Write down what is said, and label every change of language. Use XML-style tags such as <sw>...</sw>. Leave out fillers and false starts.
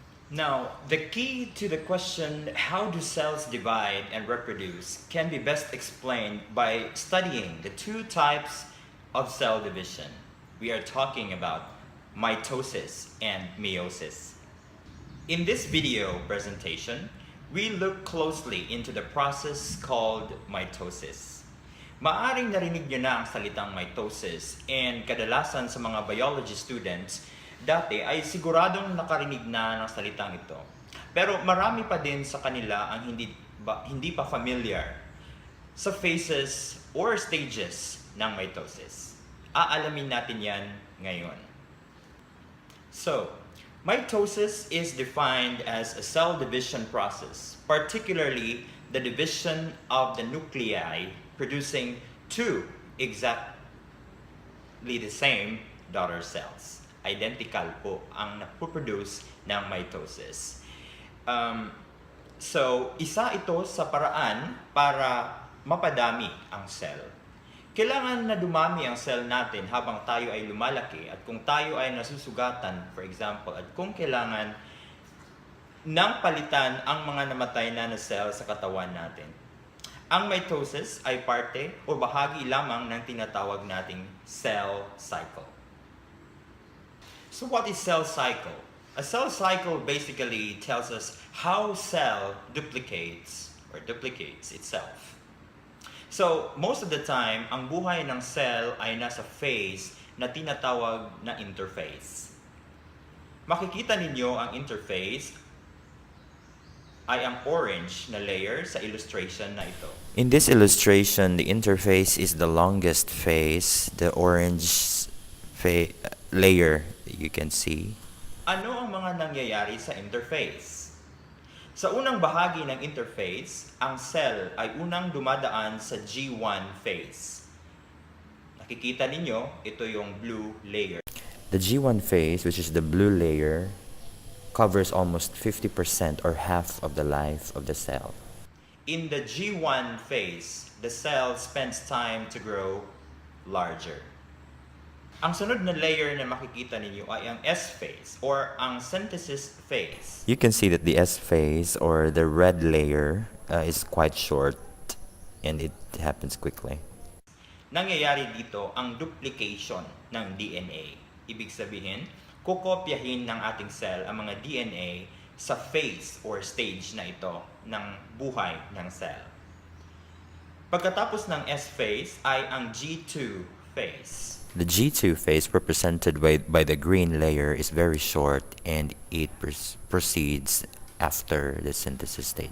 <en>Now, the key to the question, how do cells divide and reproduce, can be best explained by studying the 2 types of cell division. We are talking about mitosis and meiosis. In this video presentation, we look closely into the process called mitosis.</en> <tl>Maaring narinig nyo na ang salitang mitosis and kadalasan sa mga biology students, dati ay siguradong nakarinig na ng salitang ito. Pero marami pa din sa kanila ang hindi pa familiar sa phases or stages ng mitosis. Aalamin natin yan ngayon.</tl> <en>So, mitosis is defined as a cell division process, particularly the division of the nuclei producing two exactly the same daughter cells.</en> <tl>Identical po ang napoproduce ng mitosis. So, isa ito sa paraan para mapadami ang cell. Kailangan na dumami ang cell natin habang tayo ay lumalaki at kung tayo ay nasusugatan, for example, at kung kailangan nang palitan ang mga namatay na cell sa katawan natin. Ang mitosis ay parte o bahagi lamang ng tinatawag nating cell cycle.</tl> <en>So what is cell cycle? A cell cycle basically tells us how cell duplicates itself.</en> <tl>So, most of the time, ang buhay ng cell ay nasa phase na tinatawag na interphase. Makikita ninyo ang interphase ay ang orange na layer sa illustration na ito.</tl> <en>In this illustration, the interface is the longest phase, the orange layer you can see.</en> <tl>Ano ang mga nangyayari sa interphase? Sa unang bahagi ng interphase, ang cell ay unang dumadaan sa G1 phase. Nakikita ninyo, ito yung blue layer.</tl> <en>The G1 phase, which is the blue layer, covers almost 50% or half of the life of the cell. In the G1 phase, the cell spends time to grow larger.</en> <tl>Ang sunod na layer na makikita ninyo ay ang S phase or ang synthesis phase.</tl> <en>You can see that the S phase or the red layer is quite short and it happens quickly.</en> <tl>Nangyayari dito ang duplication ng DNA. Ibig sabihin, kukopyahin ng ating cell ang mga DNA sa phase or stage na ito ng buhay ng cell. Pagkatapos ng S phase ay ang G2 phase.</tl> <en>The G2 phase, represented by the green layer, is very short and it proceeds after the synthesis stage.</en>